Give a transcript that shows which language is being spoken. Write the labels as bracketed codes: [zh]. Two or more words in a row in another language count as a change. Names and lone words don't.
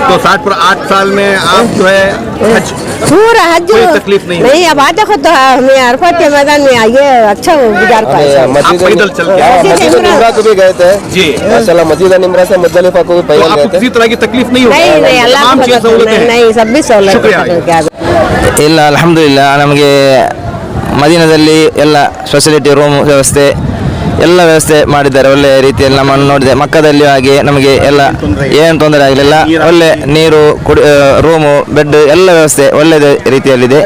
[hi] तो 60 पर 8 साल में आप जो है हज पूरा हज कोई तकलीफ नहीं अब आज देखो तो हमें अरफात के मैदान में आइए, अच्छा गुजार पाए। आप पैदल चल के मस्जिद निम्रा को भी गए थे जी माशाल्लाह, मस्जिद निम्रा से मुज़दलिफा को भी तो पैदल आपको गए थे। किसी तरह की तकलीफ नहीं होगी? नहीं अल्लाह तमाम चीज़ सहूलतें हैं। नहीं सब भी सहूलत। शुक्रिया। [kn] ಇಲ್ಲ ಅಲ್ಹಮ್ದುಲಿಲ್ಲಾಹ್ ನಮಗೆ ಮದೀನಾದಲ್ಲಿ ಎಲ್ಲ [en] facility room [kn] ವ್ಯವಸ್ಥೆ ಎಲ್ಲ ವ್ಯವಸ್ಥೆ ಮಾಡಿದ್ದಾರೆ, ಒಳ್ಳೆಯ ರೀತಿಯಲ್ಲಿ ನಮ್ಮನ್ನು ನೋಡಿದೆ. ಮಕ್ಕದಲ್ಲಿಯೂ ಹಾಗೆ ನಮಗೆ ಎಲ್ಲ ಏನು ತೊಂದರೆ ಆಗಲಿಲ್ಲ, ಒಳ್ಳೆ ನೀರು [en] room bed [kn] ಎಲ್ಲ ವ್ಯವಸ್ಥೆ ಒಳ್ಳೆಯ ರೀತಿಯಲ್ಲಿದೆ.